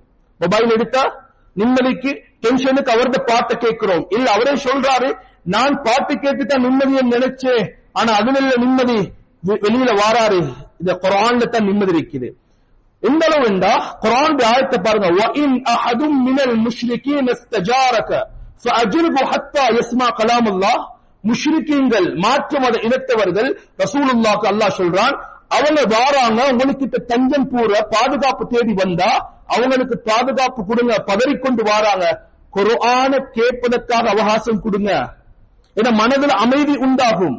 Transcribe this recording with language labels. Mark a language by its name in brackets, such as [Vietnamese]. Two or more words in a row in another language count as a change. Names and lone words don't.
[Tamil] மொபைல் எடுத்தா நிம்மதிக்கு டென்ஷனுக்கு அவரது பாட்டை கேட்கிறோம். இல்ல அவரே சொல்றாரு நான் பாட்டு கேட்டுதான் நிம்மதியை நினைச்சேன், ஆனா அதுல இல்ல நிம்மதி, வெளியில வாராரு. இந்த குர்ஆன்ல தான் நிம்மதி இருக்குது. எந்த அளவு என்றா குர்ஆன் ஆயத்தை பாருங்க, [Arabic] وَإِنْ أَحَدٌ مِنَ الْمُشْرِكِينَ اسْتَجَارَكَ فَأَجِرْهُ حَتَّى يَسْمَعَ كَلَامَ اللَّهِ. [Tamil] முஷ்ரிக்கீன்கள் மாற்று மத இனத்தவர்கள் ரசூலுல்லாஹ்க்கு அல்லாஹ் சொல்றான், அவங்க வாராங்க உங்களுக்கு தஞ்சம் கூற பாதுகாப்பு தேடி வந்தா அவங்களுக்கு பாதுகாப்பு கொடுங்க, பதறிக்கொண்டு வாராங்க, குர்ஆனை கேட்பதற்காக அவகாசம் கொடுங்க, என மனதில் அமைதி உண்டாகும்.